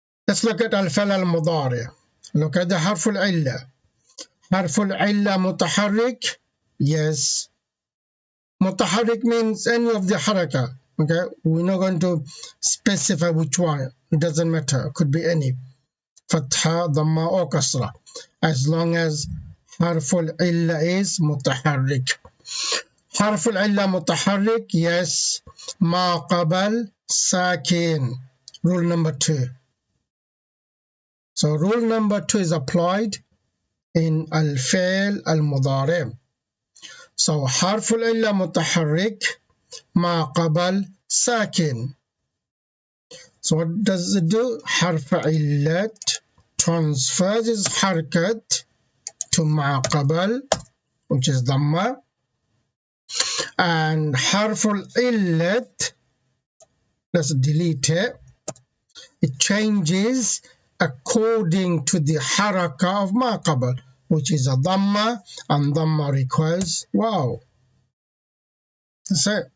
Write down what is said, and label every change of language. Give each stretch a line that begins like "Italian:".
English: Let's look at الفعل المضارع. Look at the حرف العلة.
Arabic: حرف العلة متحرك. Yes.
English: متحرك means any of the حركة. Okay, we're not going to specify which one. It doesn't matter. It could be any.
Arabic: فتحة, ضمة or كسرة.
English: As long as حرف العلة is متحرك.
Arabic: حرف العلة متحرك. Yes. ما قبل ساكن.
English: Rule number 2. So rule number 2 is applied in الفعل المضارع.
Arabic: So حرف العلة متحرك ما قبل ساكن.
English: So what does it do? حرف علة transfers its حركة to ما قبل, which is ضمة, and حرف العلة, let's delete it, it changes according to the حركة of ما قبل, which is a ضمة, and ضمة requires واو. That's it.